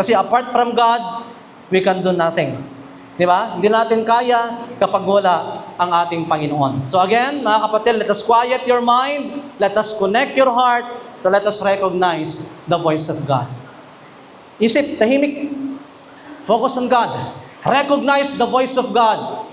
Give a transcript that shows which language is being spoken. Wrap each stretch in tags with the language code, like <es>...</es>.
<en>Kasi apart from God, we can do nothing.</en> <tl>Di ba? Hindi natin kaya kapag wala ang ating Panginoon.</tl> <en>So again, mga kapatid, let us quiet your mind, let us connect your heart, to let us recognize the voice of God.</en> <tl>Isip, tahimik.</tl> <en>Focus on God. Recognize the voice of God.</en>